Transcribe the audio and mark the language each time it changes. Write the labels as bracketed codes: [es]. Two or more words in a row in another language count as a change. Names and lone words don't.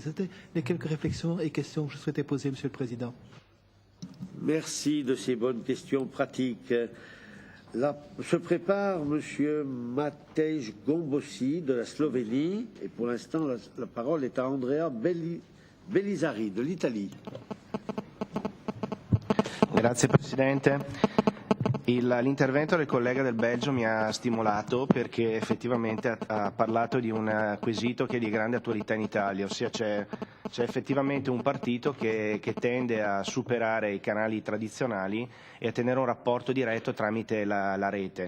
[fr] C'était les quelques réflexions et questions que je souhaitais poser, Monsieur le Président. Merci de ces bonnes questions pratiques. Là, se prépare Monsieur Matej Gombosi de la Slovénie, et pour l'instant la parole est à Andrea Belisari de l'Italie. [it] Grazie Presidente. L'intervento del collega del Belgio mi ha stimolato perché effettivamente ha parlato di un quesito che è di grande attualità in Italia, ossia c'è effettivamente un partito che tende a superare i canali tradizionali e a tenere un rapporto diretto tramite la rete.